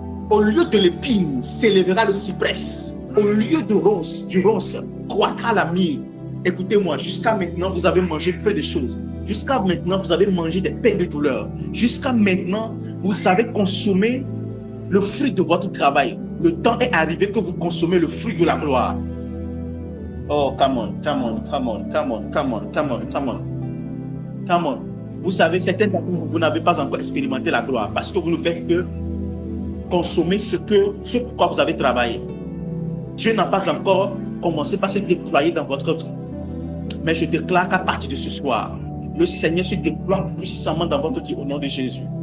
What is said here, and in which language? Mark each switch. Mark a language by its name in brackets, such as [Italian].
[French] Au lieu de l'épine s'élèvera le cyprès. Au lieu du ronce croîtra la myrrhe. Écoutez-moi, jusqu'à maintenant, vous avez mangé peu de choses. Jusqu'à maintenant, vous avez mangé des peines de douleur. Jusqu'à maintenant, vous avez consommé le fruit de votre travail. Le temps est arrivé que vous consommez le fruit de la gloire. [English] Oh, come on, come on, come on, come on, come on, come on, come on. Come on. [French] Vous savez, certains d'entre vous n'avez pas encore expérimenté la gloire parce que vous ne faites que consommer ce pourquoi vous avez travaillé. Dieu n'a pas encore commencé par se déployer dans votre vie. Mais je déclare qu'à partir de ce soir, le Seigneur se déploie puissamment dans votre vie au nom de Jésus.